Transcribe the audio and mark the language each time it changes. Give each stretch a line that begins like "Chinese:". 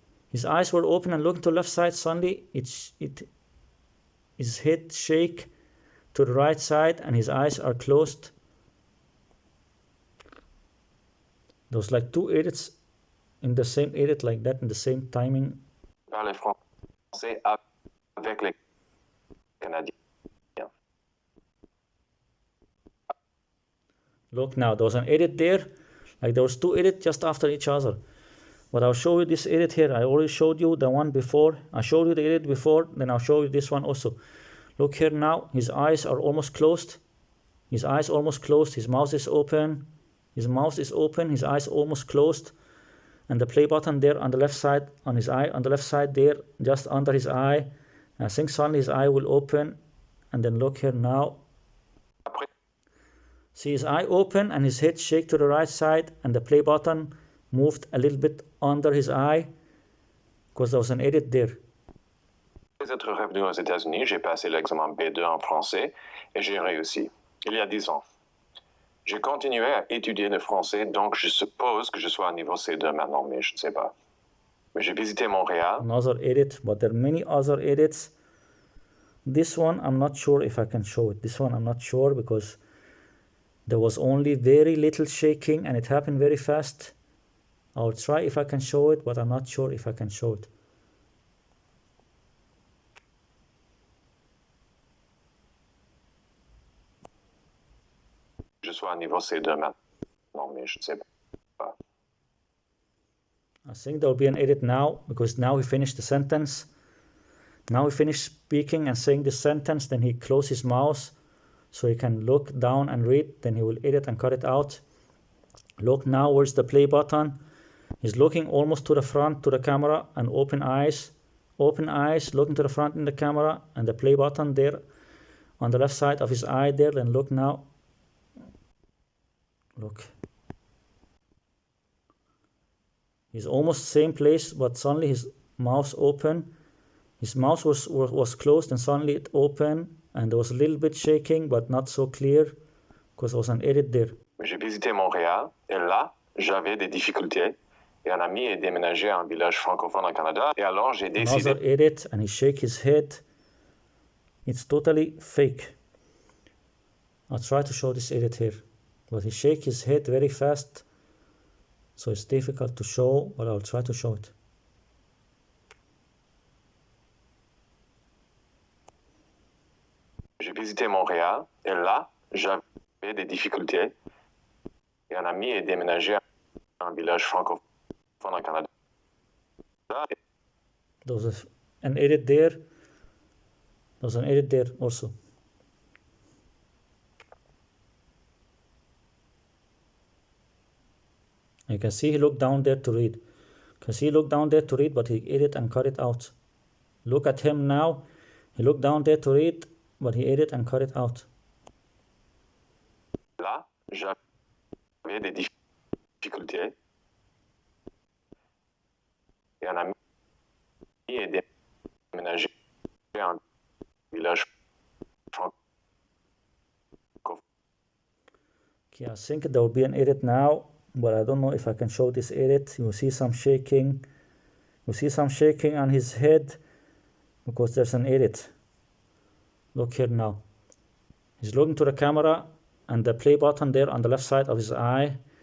English: His eyes were open and looking to the left side. Suddenly his head shake to the right side and his eyes are closed. There was like two edits in the same edit like that in the same timing.
French: Parler français avec les Canadiens.
English: Look now, there was an edit there. Like there was two edits just after each other. But I'll show you this edit here. I already showed you the one before. I showed you the edit before, then I'll show you this one also. Look here now, his eyes are almost closed. His eyes almost closed, his mouth is open. His mouth is open, his eyes almost closed. And the play button there on the left side, on his eye, on the left side there, just under his eye. And I think suddenly his eye will open. And then look here now. See his eye open and his head shake to the right side. And the play button moved a little bit under his eye. Because there was an edit there.
French: Après être revenu aux États-Unis, j'ai passé l'examen B2 en français et j'ai réussi, il y a 10 ans. J'ai continué à étudier le français, donc je suppose que je sois à niveau C2 maintenant, mais je ne sais pas. Mais j'ai visité Montréal.
English: Another edit, but there are many other edits. This one, I'm not sure if I can show it. This one, I'm not sure because there was only very little shaking and it happened very fast. I'll try if I can show it, but I'm not sure if I can show it.
French: Je sois à niveau C2 maintenant, mais je ne sais pas.
English: I think there will be an edit now because now he finished the sentence. Now he finished speaking and saying the sentence, then he closed his mouth so he can look down and read, then he will edit and cut it out. Look now, where's the play button? He's looking almost to the front to the camera and open eyes, looking to the front in the camera and the play button there on the left side of his eye there. Then look now. Look. He's almost same place, but suddenly his mouth open. His mouth was closed and suddenly it opened and there was a little bit shaking, but not so clear because there was an edit there.
French: J'ai visité Montréal et là, j'avais des difficultés. Et un ami est déménagé à un village francophone au Canada. Et alors, j'ai décidé...
English: Another edit and he shake his head. It's totally fake. I'll try to show this edit here. But he shake his head very fast. So it's difficult to show, but I'll try to show it.
French: J'ai visité quitté Montréal et là, j'avais des difficultés. Et un ami est déménagé à un village francophone au Canada.
English: There's an edit there. There's an edit there also. You can see he looked down there to read. You can see he looked down there to read, but he edit and cut it out. Look at him now. He looked down there to read, but he edit and cut it out.
French: Là, j'avais des difficultés. Et un ami est déménagé à un village francophone.
English: Okay, I think there will be an edit now, but I don't know if I can show this edit. You see some shaking. You see some shaking on his head because there's an edit. Look here now. He's looking to the camera and the play button there on the left side of his eye.